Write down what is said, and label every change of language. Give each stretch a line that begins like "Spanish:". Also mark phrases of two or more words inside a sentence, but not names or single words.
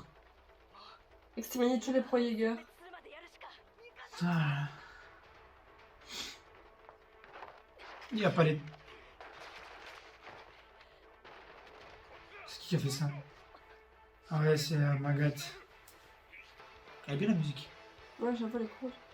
French: Exterminer tous les pro Jaeger.
Japanese: するまでやるしか
French: Ah. Il a pas les... C'est qui a fait ça? Ah ouais, c'est Magat. Elle est bien la musique. Ouais, j'ai un peu les couilles.